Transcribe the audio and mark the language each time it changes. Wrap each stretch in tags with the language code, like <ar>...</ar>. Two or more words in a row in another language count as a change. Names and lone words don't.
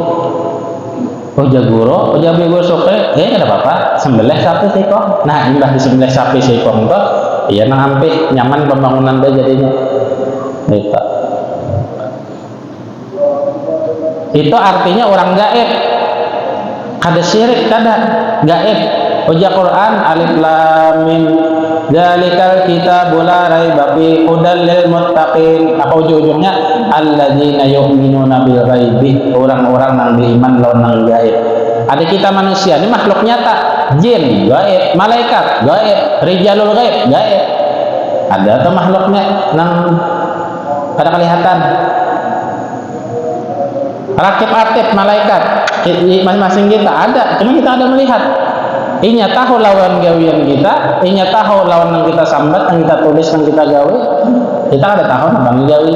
<bjn>Guru Guru Sukri ada apa-apa sembelih sapi seikong. Nah imbah disembelih sapi seikong itu iya nang ampih nyaman pembangunan dia jadinya. Itu artinya orang gaib. Kada syirik kada gaib. Uja Quran</bjn> <ar>الم ذلك الكتاب لا ريب فيه هدى للمتقين.</ar> <bjn>Apa ujung-ujungnya</bjn> <ar>الذين يؤمنون بالغيب,</ar> <bjn>orang-orang yang beriman lawan nang gaib. Ada kita manusia ini makhluk nyata, jin gaib, malaikat gaib, rijalul gaib gaib. Ada tuh makhluknya nang kada kelihatan. Rakib-atib malaikat masing-masing kita ada, cuma kita ada melihat. Inya tahu lawan gawian kita, inya tahu lawan yang kita sambat, yang kita tulis, yang kita gawe, kita ada tahu apa yang gawe.</bjn>